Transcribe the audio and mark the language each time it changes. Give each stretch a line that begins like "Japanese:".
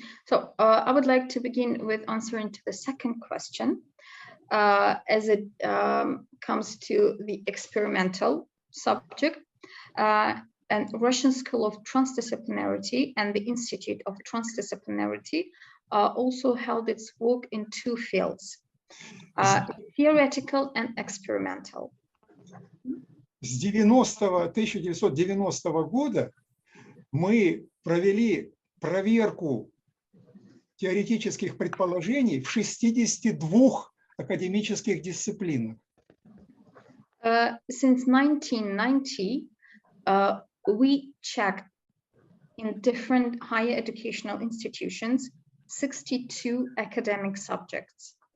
English: So I would like to begin with answering to the second question as it comes to the experimental subject. And Russian School of Transdisciplinarity and the Institute of Transdisciplinarity also held its work in two fields, theoretical and experimental.
Russian: С 1990 года мы провели проверку теоретических предположений в 62 академических дисциплинах.
English: Since 1990, we checked in different higher educational institutions 62 academic subjects.